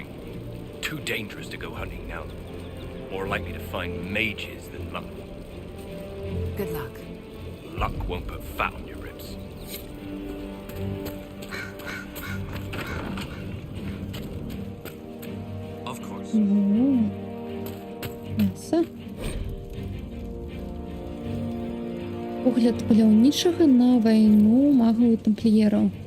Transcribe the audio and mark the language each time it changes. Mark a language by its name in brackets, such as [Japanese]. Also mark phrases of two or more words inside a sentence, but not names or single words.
[English] Too dangerous to go hunting now. More likely to find mages than luck. Good luck. Luck won't put fat on your ribs. Of course. [Belarusian] Мяса. Погляд паляўнічага на вайну магаў і тампліераў.